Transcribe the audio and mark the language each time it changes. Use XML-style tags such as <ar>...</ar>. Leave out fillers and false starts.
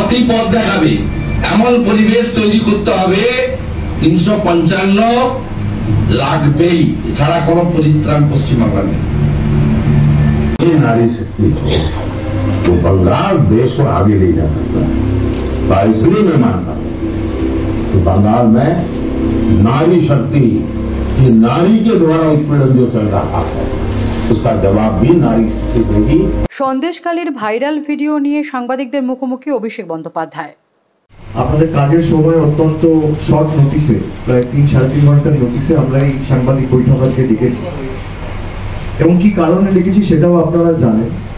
<bn>পথ দেখাবে এমন পরিবেশ তৈরি করতে হবে, 355 লাগবেই, এছাড়া কোনো পরিত্রাণ পশ্চিমবাংলা নেই।</bn> <hi>नारी शक्ति तो बंगाल देश को आगे ले जा सकता है, इसलिए मैं मानता हूं कि बंगाल में नारी शक्ति, ये नारी के द्वारा उत्पीड़न जो चल रहा है उसका जवाब भी नारी शक्ति देगी।</hi> <bn>সন্দেশখালীর ভাইরাল ভিডিও নিয়ে সাংবাদিকদের মুখোমুখি অভিষেক বন্দ্যোপাধ্যায়। আপনাদের কাজের সময় অত্যন্ত শর্ট নোটিসে, প্রায় 3-3.5 ঘন্টার নোটিসে আমরা এই সাংবাদিক বৈঠক আজকে ডেকেছি এবং কি কারণে ডেকেছি সেটাও আপনারা জানেন।</bn>